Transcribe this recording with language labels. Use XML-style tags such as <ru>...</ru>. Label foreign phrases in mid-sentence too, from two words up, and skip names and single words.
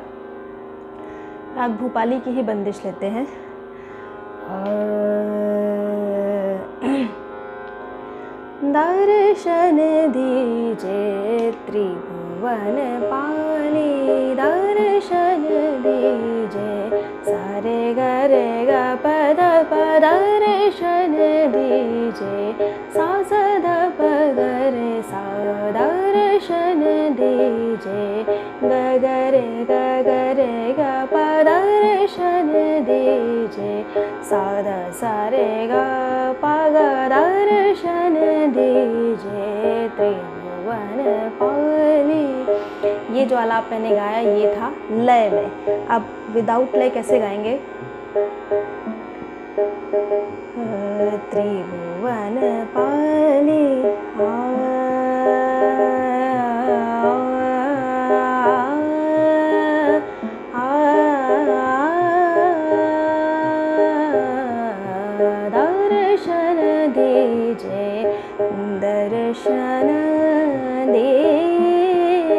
<hi>राग भूपाली की ही बंदिश लेते हैं। दर्शन दीजे त्रिभुवन पाली, दर्शन दीजे सारे गरे ग पद प, दर्शन दीजे सा स ध प ग रे सा, दर्शन दीजे ग रे ग प, दर्शन दीजे सा ध सा रे ग प ग, दर्शन दीजे त्रिभुवन पाली। ये जो आलाप मैंने गाया ये था लय में। अब विदाउट लय कैसे गाएंगे? त्रिभुवन पाली दर्शन दीजे, दर्शन दीजे</hi>